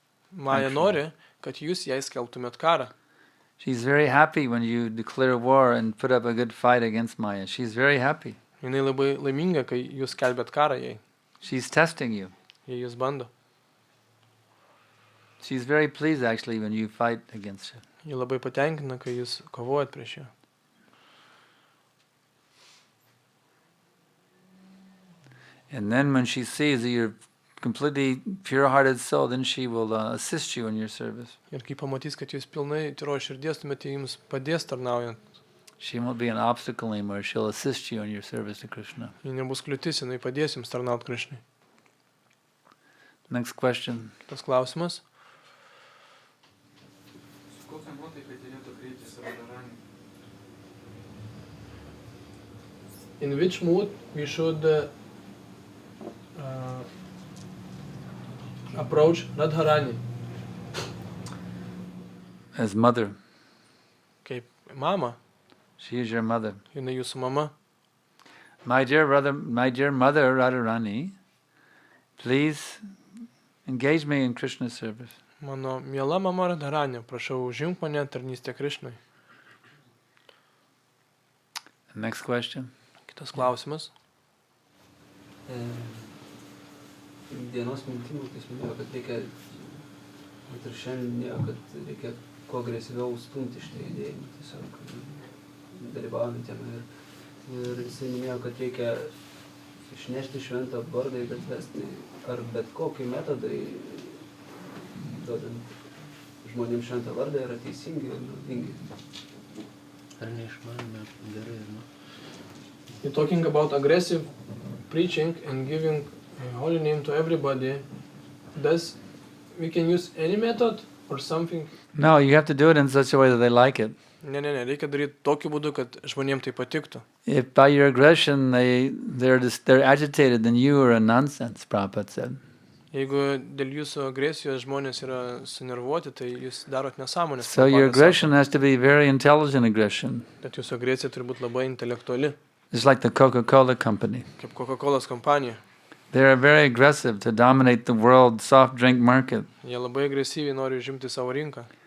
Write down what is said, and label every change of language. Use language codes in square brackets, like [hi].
[lt] Maya [en] Actually. [lt] nori, kad jūs jai skelbtumėt karą. [en] She's very happy when you declare war and put up a good fight against Maya. She's very happy. [lt] Jinai labai laiminga, kai jūs skelbėt karą jai. [en] She's testing you. [lt] Jei jūs bando. [en] She's very pleased actually when you fight against her. [lt] Ji labai patenkina, kai jūs kovojat prieš ją. [en] And then when she sees that you're completely pure-hearted soul, then she will assist you in your service. [lt] Ir kai pamatys, kad jūs pilnai tyros širdies, tuomet ji jums padės tarnaujant. [en] She won't be an obstacle anymore. She'll assist you in your service to Krishna. [lt] Ji nebus kliūtis, jinai padės jums tarnauti Krišnai. [en] Next question. [lt] Tas klausimas. Su kokia nuotaika turėtų kreiptis Radharani? [en] In which mood we should approach Radharani? As mother. [lt] Kaip mama, [en] She is your mother. [lt] jinai jūsų mama. [en] My dear mother Radharani, please engage me in Krishna service. [lt] Mano miela mama Radharani, prašau užimk mane tarnystę Krišnai. [en] Next question. [lt] Kitas klausimas. Dienos mintimų, kai jis minėjo, kad reikia, bet ir šiandien minėjo, kad reikia kuo agresyviau stumti šitą judėjimą, tiesiog dalyvaujant jame. Ir jisai minėjo, kad reikia išnešti šventą vardą į gatves, tai ar bet kokį metodai, duodant žmonėms šventą vardą, yra teisingi ir naudingi. Ar neišmanome gerai, ar ne? [en] You're talking about aggressive preaching and giving a holy name to everybody. Does we can use any method or something? No, you have to do it in such a way that they like it. [lt] Ne, reikia daryti tokiu būdu, kad žmonėms tai patiktų. [en] If by your aggression they're agitated, then you are a nonsense, Prabhupada said. [lt] Jeigu dėl jūsų agresijos žmonės yra sunervuoti, tai jūs darot nesąmonės. [en] So your aggression has to be very intelligent aggression. [lt] Bet jūsų agresija turi būti labai intelektuali. [en] It's like the Coca-Cola company. [lt] Kaip Coca-Cola kompanija. [en] They're very aggressive to dominate the world soft drink market. [lt] Jie labai agresyviai nori užimti savo rinką.